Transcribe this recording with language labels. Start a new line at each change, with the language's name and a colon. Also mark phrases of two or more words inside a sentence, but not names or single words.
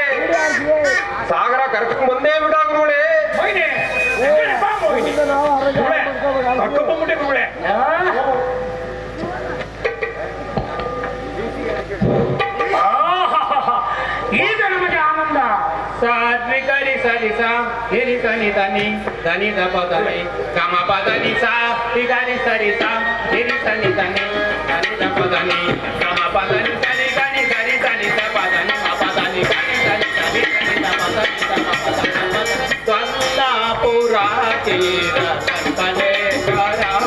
Kannada: ಸಾಗರ ಕರ್ಕೊಂಡ್ ಬಂದೇ ಬಿಡ ಗುರುಗಳೇ. ಮೋಹಿನಿ ಬಾ, ಮೋಹಿನಿ ಕರ್ಕೊಂಡ್ಬಿಟ್ಟೆ ಗುರುಗಳೇ. ಈಗ ನಮಗೆ ಆನಂದ. ಸಾತ್ವಿಕರಿ ರಿ ಸ ನಿ ರಿ ಸ ನಿ ದ ನಿ ದ ನಿ ದ ಪ ದ ನಿ ಗ ಮ ಪ ದ ನಿ ಸ ರಿ ಗ ರಿ ಸ ರಿ ಸ ನಿ ರಿ ಸ ನಿ ದ ನಿ ದ ನಿ ದ ಪ ದ ನಿ ಗ ಮ ಪ ದ ನಿ ಸ ನಿ ಗ ನಿ ಸ ರಿ ಸ ನಿ ದ ಪ ದ ನಿ ಮ ಪ ದ ನಿ ಗ ನಿ ಸ ನಿ ದ ನಿ ದ ನಿ ದ ಪ ದ ನಿ ದ ಮ ಪ ದ ನಿ ದ ಸ್ವಂದಾಪುರ ತೀರ ಕಲ್ಪನೇಶ್ವರ